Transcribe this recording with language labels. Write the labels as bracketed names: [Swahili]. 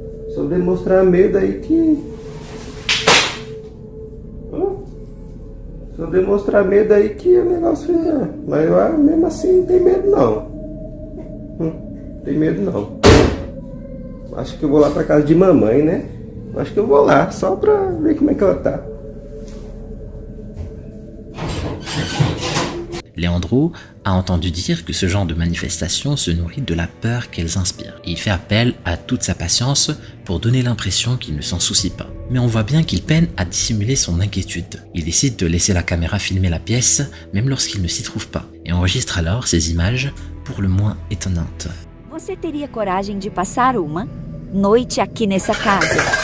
[Portuguese] Se eu demonstrar medo aí que... Se eu demonstrar medo aí que o negócio fica... Mas eu, mesmo assim não tem medo não. Tem medo não. Acho que eu vou lá pra casa de mamãe, né? Acho que eu vou lá, só pra ver como é que ela tá. [French] Leandro a entendu dire que ce genre de manifestation se nourrit de la peur qu'elles inspirent. Et il fait appel à toute sa patience pour donner l'impression qu'il ne s'en soucie pas. Mais on voit bien qu'il peine à dissimuler son inquiétude. Il décide de laisser la caméra filmer la pièce, même lorsqu'il ne s'y trouve pas, et enregistre alors ces images pour le moins étonnantes. [Portuguese] Você teria coragem de passar uma noite aqui nessa casa?